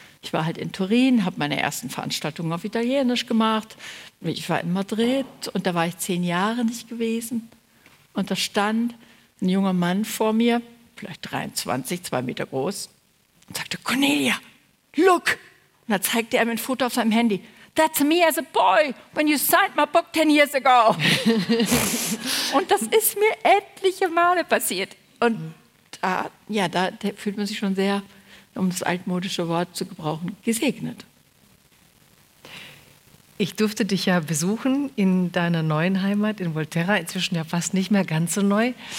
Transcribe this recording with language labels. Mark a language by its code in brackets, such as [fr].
[de] Ich war halt in Turin, habe meine ersten Veranstaltungen auf Italienisch gemacht. Ich war in Madrid und da war ich 10 Jahre nicht gewesen. Und da stand ein junger Mann vor mir, vielleicht 23, 2 Meter groß, und sagte, Cornelia, look! Und da zeigte er mir ein Foto auf seinem Handy. [en] That's me as a boy, when you signed my book 10 years ago. [de] Und das ist mir etliche Male passiert. Und da fühlt man sich schon sehr, um das altmodische Wort zu gebrauchen, gesegnet. Ich durfte dich ja besuchen in deiner neuen Heimat in Volterra, inzwischen ja fast nicht mehr ganz so neu.